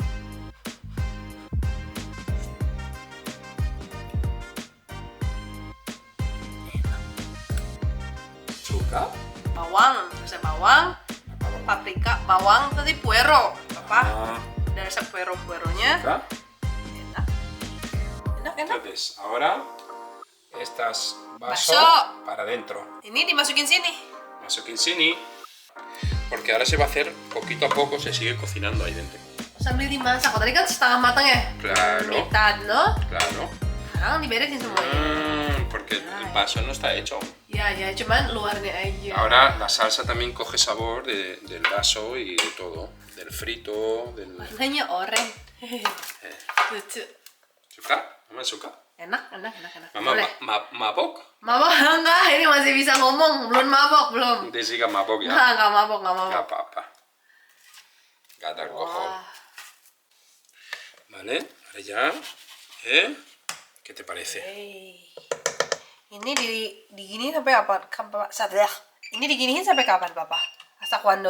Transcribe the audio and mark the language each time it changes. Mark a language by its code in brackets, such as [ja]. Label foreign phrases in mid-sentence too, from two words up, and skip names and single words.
[id] Suka? Bawang, rasa bawang, paprika, bawang, tadi puero, apa? Ada rasa puero-pueronya. Suka? Enak. Enak. [es] Entonces, ahora estas vaso Vaso. para adentro. [id] Ini dimasukin sini. Masukin sini. [es] Porque ahora se va a hacer poquito a poco, se sigue cocinando ahí dentro. [id] Sambil dimasak. Tadi kan setengah matang ya? [es] Claro, Mitad, no? claro. [id] Sekarang diberesin semuanya. [es] Porque el vaso no está hecho. [id] Ya, cuman luarnya aja. [es] Ahora la salsa también coge sabor del vaso y de todo. Del frito, del... [id] Warnanya oranye. Lucu. ¿Suka? ¿Mama suka? Enak. Mama Boleh. mabok? Mama enggak, ini masih bisa ngomong. Belum mabok, belum. Desiga mabok ya. Enggak mabok. Nggak apa-apa. Nggak ada alcohol. Wah. [es] Vale, ahora ya. ¿Eh? ¿Qué te parece? Hey. [id] Ini diginiin sampai apa? Ini diginiin sampai kapan, Papa? [es] ¿Hasta cuándo?